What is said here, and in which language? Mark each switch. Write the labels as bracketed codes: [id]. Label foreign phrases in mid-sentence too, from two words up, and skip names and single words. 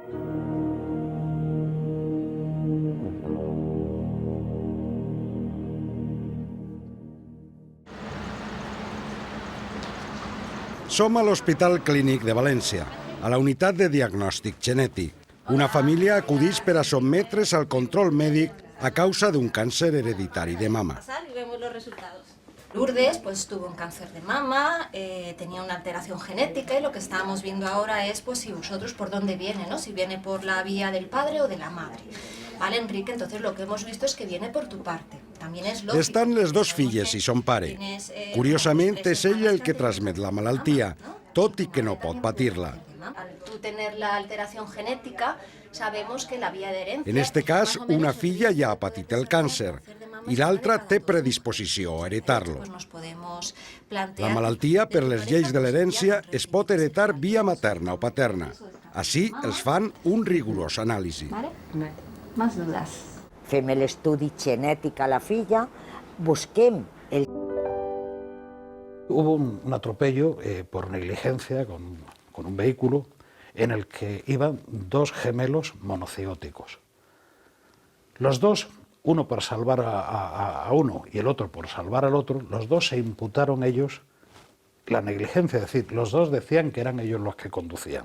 [ca] Som a l'Hospital Clínic de València, a la unitat de diagnòstic genètic. Una família acudeix per a sotmetre's al control mèdic a causa d'un càncer hereditari de mama. [es] Y vemos los resultados. Lourdes pues, tuvo un cáncer de mama, tenía una alteración genética y lo que estábamos viendo ahora es pues, si vosotros por dónde viene, ¿no? Si viene por la vía del padre o de la madre. Vale, Enrique, entonces lo que hemos visto es que viene por tu parte. También es lógico. [ca] Estan les dos filles i son pare. Curiosament, és ell el que transmet la malaltia, tot i que no pot patir-la. [es] Al tú tener la alteración genética, sabemos que la vía de herencia... [ca] En este cas, una filla ja ha patit el càncer i l'altra té predisposició a heretar-lo. La malaltia, per les lleis de l'herència, es pot heretar via materna o paterna. Així els fan un rigorós anàlisi. [es] Más dudas. [ca] Fem l'estudi genètic a la filla, busquem el... [es] Hubo un atropello por negligencia con un vehículo en el que iban dos gemelos monocigóticos. Los dos, uno por salvar a uno y el otro por salvar al otro, los dos se imputaron ellos la negligencia, es decir, los dos decían que eran ellos los que conducían.